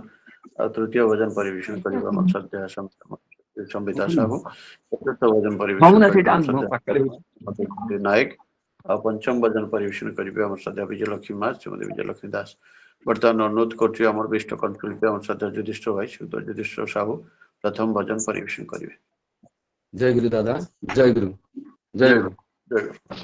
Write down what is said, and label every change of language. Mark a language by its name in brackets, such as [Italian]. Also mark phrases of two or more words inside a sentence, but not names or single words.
[Odia] ଆଉ ତୃତୀୟ ଭଜନ ପରିବେଷଣ କରିବା ଆମର ସଦ୍ୟା ସମ୍ବିତା ସାହୁ। ଚତୁର୍ଥ ଭଜନ ପରିବେଷଣ କରିବା ଆମର ସଦ୍ୟା ନାୟକ। ଆଉ ପଞ୍ଚମ ଭଜନ ପରିବେଷଣ କରିବେ ଆମର ସଦ୍ୟା ବିଜୟଲକ୍ଷ୍ମୀ ମା ଶ୍ରୀମତୀ ବିଜୟଲକ୍ଷ୍ମୀ ଦାସ। ବର୍ତ୍ତମାନ ଅନୁରୋଧ କରୁଛି ଆମର ବିଷ୍ଟ କଣ୍ଠଶିଳ୍ପୀ ଆମର ସଦ୍ୟା ଯୁଧିଷ୍ଠିର ଭାଇ ସୁଧ ଯୁଧିଷ୍ଠିର ସାହୁ ପ୍ରଥମ ଭଜନ ପରିବେଷଣ କରିବେ। [Hindi] जय गुरु दादा। जय गुरु। जय गुरु। [Odia] ଜୟ ଗୁରୁ।